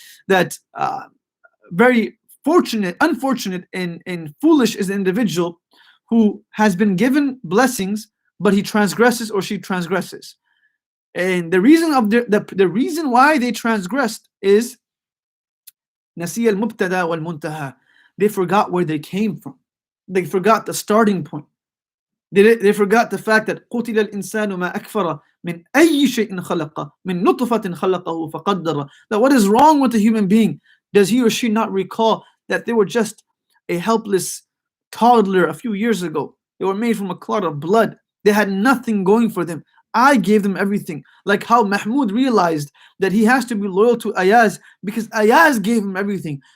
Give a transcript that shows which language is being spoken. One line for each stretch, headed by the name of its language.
English: That very unfortunate and foolish is the individual who has been given blessings, but he transgresses or she transgresses. And the reason of the reason why they transgressed is
Arabic: نَسِيَ الْمُبْتَدَى وَالْمُنْتَهَى.
English: They forgot where they came from. They forgot the starting point. They forgot the fact that
Arabic: قُتِلَ الْإِنسَانُ مَا أَكْفَرَ مِنْ أَيِّ شَيْءٍ خَلَقَ مِنْ نُطْفَةٍ خَلَقَهُ فَقَدَّرَ.
English: That what is wrong with the human being? Does he or she not recall that they were just a helpless toddler a few years ago? They were made from a clot of blood. They had nothing going for them. I gave them everything. Like how Mahmoud realized that he has to be loyal to Ayaz because Ayaz gave him everything.